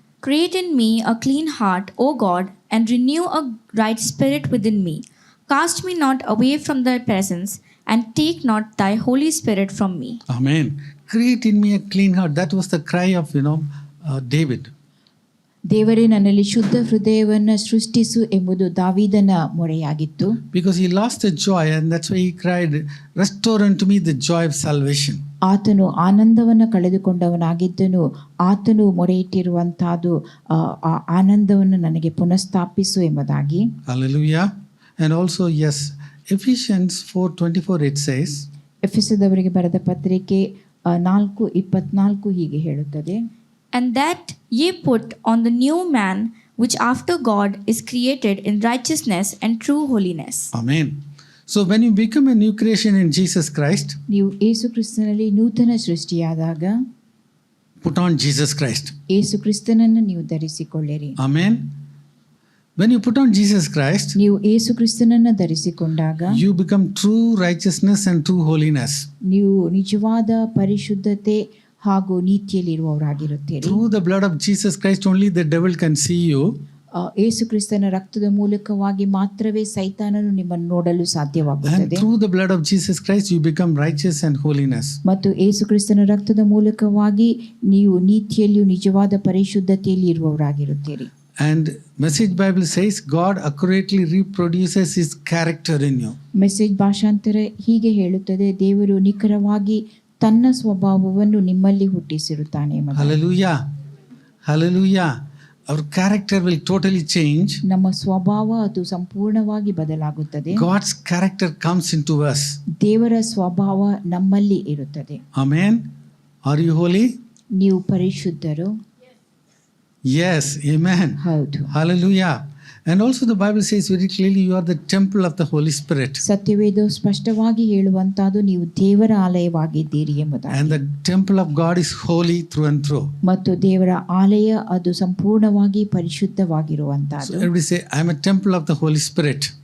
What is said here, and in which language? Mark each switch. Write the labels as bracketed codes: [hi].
[en] Create in me a clean heart, O God, and renew a right spirit within me. Cast me not away from thy presence, and take not thy Holy Spirit from me. Amen. Create in me a clean heart. That was the cry of, David. [kn] ದೇವರೇ ನನ್ನಲ್ಲಿ ಶುದ್ಧ ಹೃದಯವನ್ನು ಸೃಷ್ಟಿಸು ಎಂಬುದು ದಾವೀದನ ಮೊರೆಯಾಗಿತ್ತು. [en] Because he lost the joy, and that's why he cried, restore unto me the joy of salvation. [kn] ಆತನು ಆನಂದವನ್ನು ಕಳೆದುಕೊಂಡವನಾಗಿದ್ದನು. ಆತನು ಮೊರೆ ಇಟ್ಟಿರುವಂತಹದ್ದು ಆ ಆನಂದವನ್ನು ನನಗೆ ಪುನಃಸ್ಥಾಪಿಸು ಎಂಬುದಾಗಿ. [en] Hallelujah. And also, yes, Ephesians 4:24 it says, [kn] ಎಫೆಸದವರಿಗೆ ಬರೆದ ಪತ್ರಿಕೆ 4:24 ಹೀಗೆ ಹೇಳುತ್ತದೆ. [en] And that ye put on the new man, which after God is created in righteousness and true holiness. Amen. So when you become a new creation in Jesus Christ, [kn] ನೀವು ಯೇಸು ಕ್ರಿಸ್ತನಲ್ಲಿ ನೂತನ ಸೃಷ್ಟಿಯಾದಾಗ [en] put on Jesus Christ. [kn] ಯೇಸು ಕ್ರಿಸ್ತನನ್ನು ನೀವು ಧರಿಸಿಕೊಳ್ಳಿರಿ. [en] Amen. When you put on Jesus Christ, [kn] ನೀವು ಯೇಸು ಕ್ರಿಸ್ತನನ್ನು ಧರಿಸಿಕೊಂಡಾಗ [en] you become true righteousness and true holiness. [kn] ನೀವು ನಿಜವಾದ ಪರಿಶುದ್ಧತೆ ಹಾಗೂ ನೀತಿಯಲ್ಲಿರುವವರಾಗಿರುತ್ತೀರಿ. [en] Through the blood of Jesus Christ only the devil can see you. [kn] ಯೇಸು ಕ್ರಿಸ್ತನ ರಕ್ತದ ಮೂಲಕವಾಗಿ ಮಾತ್ರವೇ ಸೈತಾನನು ನಿಮ್ಮನ್ನು ನೋಡಲು [en] And [kn] ಸಾಧ್ಯವಾಗುತ್ತದೆ. [en] through the blood of Jesus Christ you become righteous and holiness. [kn] ಮತ್ತು ಯೇಸು ಕ್ರಿಸ್ತನ ರಕ್ತದ ಮೂಲಕವಾಗಿ ನೀವು ನೀತಿಯಲ್ಲಿಯೂ ನಿಜವಾದ ಪರಿಶುದ್ಧತೆಯಲ್ಲಿ ಇರುವವರಾಗಿರುತ್ತೀರಿ. [en] And Message Bible says God accurately reproduces his character in you. [kn] Message ಭಾಷಾಂತರ ಹೀಗೆ ಹೇಳುತ್ತದೆ, ದೇವರು ನಿಖರವಾಗಿ ತನ್ನ ಸ್ವಭಾವವನ್ನು ನಿಮ್ಮಲ್ಲಿ ಹುಟ್ಟಿಸಿರುತ್ತಾನೆ ಎಂಬುದಾಗಿ. [en] Hallelujah. Hallelujah. Our character will totally change. [kn] ನಮ್ಮ ಸ್ವಭಾವ ಅದು ಸಂಪೂರ್ಣವಾಗಿ ಬದಲಾಗುತ್ತದೆ. [en] God's character comes into us. [kn] ದೇವರ ಸ್ವಭಾವ ನಮ್ಮಲ್ಲಿ ಇರುತ್ತದೆ. [en] Amen. Are you holy? [kn] ನೀವು ಪರಿಶುದ್ಧರು. [en] Yes. Amen. [kn] ಹೌದು. [en] Hallelujah. And also the Bible says very clearly you are the temple of the Holy Spirit. [kn] ಸತ್ಯವೇದ ಸ್ಪಷ್ಟವಾಗಿ ಹೇಳುವಂತಹದ್ದು ನೀವು ದೇವರ ಆಲಯವಾಗಿದ್ದೀರಿ ಎಂಬುದಾಗಿ. [en] And the temple of God is holy through and through. [kn] ಮತ್ತು ದೇವರ ಆಲಯ ಅದು ಸಂಪೂರ್ಣವಾಗಿ [en] So [kn] ಪರಿಶುದ್ಧವಾಗಿರುವಂತಹದ್ದು. [en] everybody say, I am a temple of the Holy Spirit.